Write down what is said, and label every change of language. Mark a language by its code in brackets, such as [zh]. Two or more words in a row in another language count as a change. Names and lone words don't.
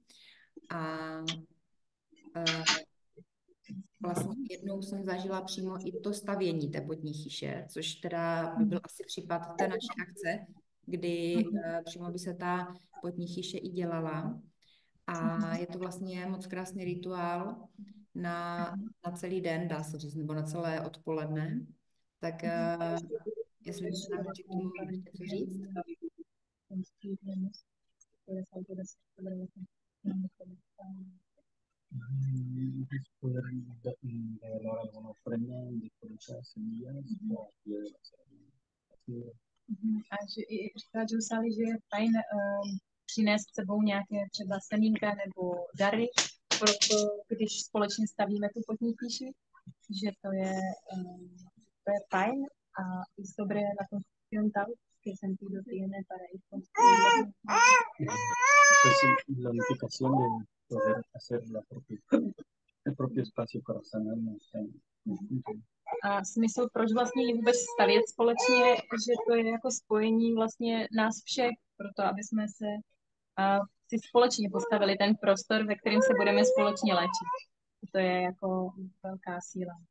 [cs] A vlastně jednou jsem zažila přímo i to stavění té potní chyše, což teda by byl asi případ té naší akce, kdy přímo by se ta potní chyše i dělala. A je to vlastně moc krásný rituál na celý den, dá se říct, nebo na celé odpoledne. Tak jestli byste nám k tomu mohli něco říct? [es] Es poder regalar alguna ofrenda, disponer semillas o [cs] A že i říká Joe, že je fajn přinést s sebou nějaké třeba semínka nebo dary, proto když společně stavíme tu potní chyši, že to je fajn a [es] es sobre la construcción tal que sentido tiene para ir construyendo. La unificación de poder hacer el propio espacio para sanarnos. [cs] A smysl, proč vlastně vůbec stavět společně, že to je jako spojení vlastně nás všech, proto aby jsme si společně postavili ten prostor, ve kterém se budeme společně léčit. To je jako velká síla.